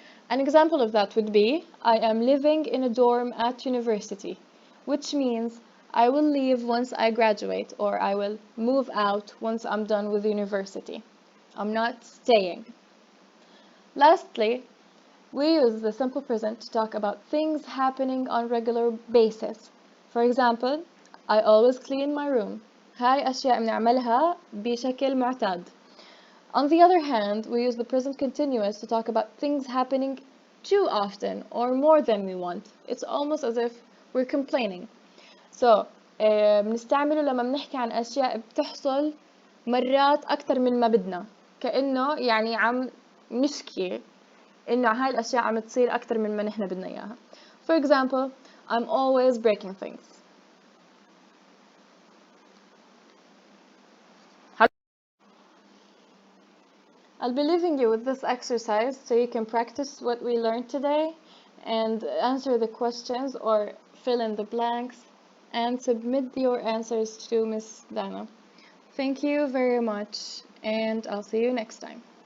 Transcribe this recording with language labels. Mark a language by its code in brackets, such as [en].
[en] An example of that would be, I am living in a dorm at university, which means I will leave once I graduate, or I will move out once I'm done with university. I'm not staying. Lastly, we use the simple present to talk about things happening on regular basis. For example, I always clean my room. [ar] هاي أشياء بنعملها بشكل معتاد. [en] On the other hand, we use the present continuous to talk about things happening too often or more than we want. It's almost as if we're complaining. [ar] So, بنستعمله لما بنحكي عن أشياء بتحصل مرات أكتر من ما بدنا. كأنه يعني عم نشكي إنه هاي الأشياء عم تصير أكتر من ما نحن بدنا إياها. [en] For example, I'm always breaking things. I'll be leaving you with this exercise so you can practice what we learned today and answer the questions or fill in the blanks and submit your answers to Miss Dana. Thank you very much, and I'll see you next time.